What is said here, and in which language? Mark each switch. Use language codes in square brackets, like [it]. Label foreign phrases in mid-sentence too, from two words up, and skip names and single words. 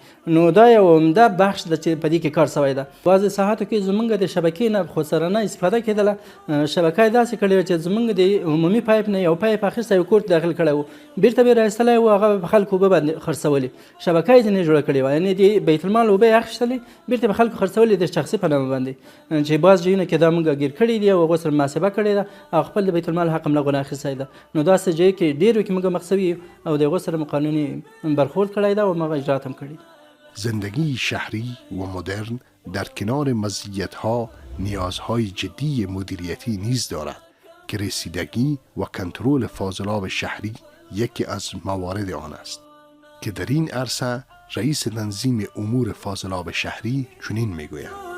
[ps] نو دا یو عمده بخش ده چې په دې کې کار سوی ده. بعضې ساحاتو کې زمونږ د شبکې نه خسرانه استفاده کېدله، شبکه یې داسې کړې وه چې زمونږ د عمومي پایپ نه یو پایپ اخیستی یو کور داخل کړی و، بیرته به یې راایستلی و هغه په خلکو اوبه باندې خرڅولې، شبکه یې ځینې جوړه کړې وه، یعنې د بیت المال اوبه یې اخیستلې بیرته به خلکو خرڅولې د شخصي په نامه باندې، چې بعض ځایونه کې دا موږ ګیر کړي دي او هغو سره محاسبه کړې ده او خپل د بیت المال حق هم له هغو نه اخیستی ده. نو داسې ځای کې ډېرو کې موږ مخ سوي او د هغو سره مو قانوني برخورد کړی ده او هماغه اجرات هم کړي. [fa] زندگی شهری و مدرن در کنار مزیت‌ها نیازهای جدی مدیریتی نیز دارد که رسیدگی و کنترل فاضلاب شهری یکی از موارد آن است که در این عرصه رئیس تنظیم امور فاضلاب شهری چنین میگوید: